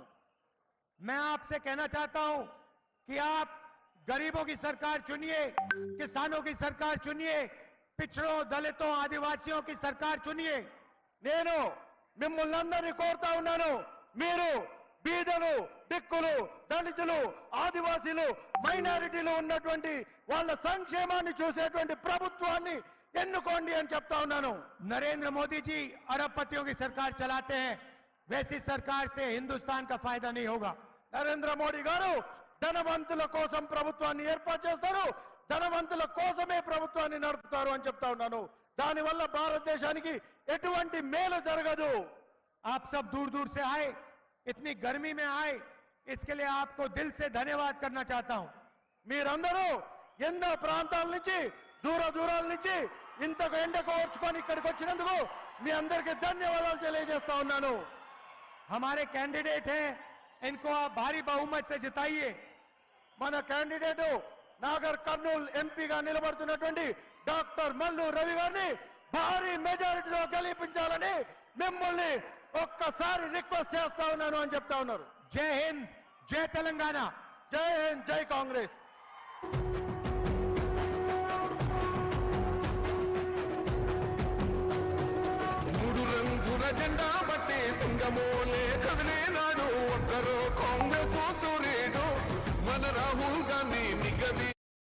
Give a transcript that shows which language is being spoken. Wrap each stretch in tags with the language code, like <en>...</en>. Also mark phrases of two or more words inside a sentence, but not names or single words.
<hi>मैं आपसे कहना चाहता हूं कि आप गरीबों की सरकार चुनिए, किसानों की सरकार चुनिए, पिछड़ों, दलितों, आदिवासियों की सरकार चुनिए।</hi> <te>నేను మిమ్మల్ని అందరినీ కోరుతా ఉన్నాను, మీరు బీదలు, దిక్కులు, దళితులు, ఆదివాసీలు, మైనారిటీలు ఉన్నటువంటి వాళ్ళ సంక్షేమాన్ని చూసేటువంటి ప్రభుత్వాన్ని ఎన్నుకోండి అని చెప్తా ఉన్నాను।</te> <hi>नरेंद्र मोदी जी अरबपतियों की सरकार चलाते हैं, वैसी सरकार से हिंदुस्तान का फायदा नहीं होगा।</hi> <te>నరేంద్ర మోడీ గారు ధనవంతుల కోసం ప్రభుత్వాన్ని ఏర్పాటు చేస్తారు, ధనవంతుల కోసమే ప్రభుత్వాన్ని నడుపుతారు అని చెప్తా ఉన్నాను। దానివల్ల భారతదేశానికి ఎటువంటి మేలు జరగదు।</te> <hi>आप सब दूर दूर से आए, इतनी गर्मी में आए, इसके लिए आपको दिल से धन्यवाद करना चाहता हूं।</hi> <te>మీరందరూ ఎన్నో ప్రాంతాల నుంచి దూరాల నుంచి ఇంతకు ఎండకు ఓర్చుకొని ఇక్కడికి వచ్చినందుకు మీ అందరికీ ధన్యవాదాలు తెలియజేస్తా ఉన్నాను।</te> <hi>हमारे कैंडिडेट हैं, इनको आप भारी बहुमत से जिताइए।</hi> <te>మన క్యాండిడేట్ నాగర్ కర్నూల్ ఎంపీగా నిలబడుతున్నటువంటి డాక్టర్ మల్లు రవి గారిని భారీ మెజారిటీలో గెలిపించాలని మిమ్మల్ని ఒక్కసారి రిక్వెస్ట్ చేస్తా ఉన్నాను అని చెప్తా ఉన్నారు।</te> <hi>जय हिंद, जय तेलंगाना।</hi> <te>జై హింద్, జై కాంగ్రెస్। మూడు రంగుల జెండా బట్టి సింగమోలే కదిలే నాడు ఒక్కరు కాంగ్రెస్ సూర్యుడు మన రాహుల్ గాంధీ నిగది</te>